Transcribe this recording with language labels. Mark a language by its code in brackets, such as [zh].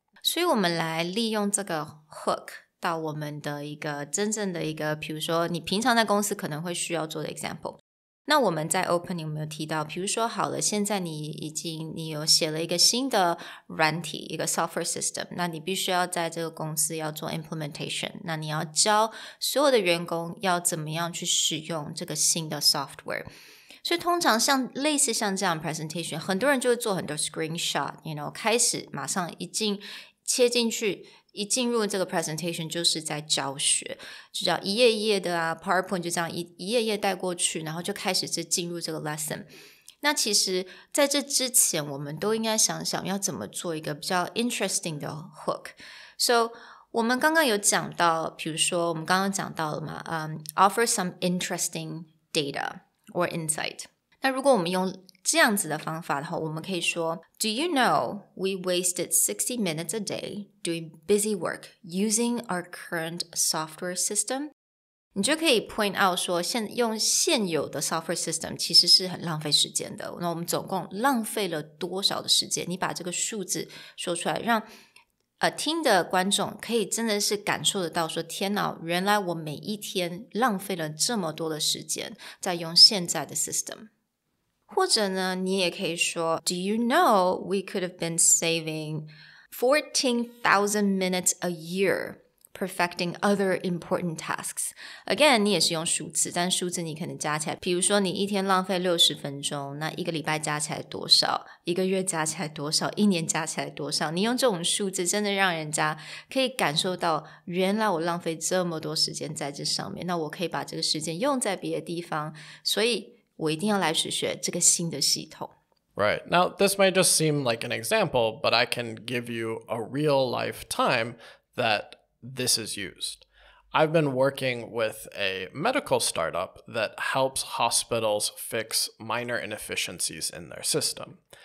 [zh] 所以我们来利用这个 hook 到我们的一个真正的一个，比如说你平常在公司可能会需要做的 example。那我们在 opening 有没有提到，比如说好了，现在你有写了一个新的软体，一个 software system， 那你必须要在这个公司要做 implementation， 那你要教所有的员工要怎么样去使用这个新的 software。所以通常类似像这样 presentation， 很多人就会做很多 screenshot， 开始马上切进去，一进入这个 presentation 就是在教学，就叫一页一页的PowerPoint 就这样一页一页带过去，然后就开始进入这个 lesson。那其实在这之前，我们都应该想想要怎么做一个比较 interesting 的 hook。So 我们刚刚有讲到，比如说我们刚刚讲到了嘛， [en] offer some interesting data or insight。 [zh] 那如果我们用这样子的方法的话，我们可以说 [en] Do you know we wasted 60 minutes a day doing busy work using our current software system? [zh] 你就可以 point out 说用现有的 software system 其实是很浪费时间的。那我们总共浪费了多少的时间？你把这个数字说出来，让听的观众可以真的是感受得到说天哪，原来我每一天浪费了这么多的时间在用现在的 system。或者呢，你也可以说 [en] Do you know we could have been saving 14,000 minutes a year perfecting other important tasks? [zh] Again, 你也是用数字，但数字你可能加起来，比如说你一天浪费60分钟，那一个礼拜加起来多少？一个月加起来多少？一年加起来多少？你用这种数字真的让人家可以感受到，原来我浪费这么多时间在这上面，那我可以把这个时间用在别的地方，所以我一定要来学这个新的系统。 [en] Right. Now, this may just seem like an example, but I can give you a real life time that this is used. I've been working with a medical startup that helps hospitals fix minor inefficiencies in their system.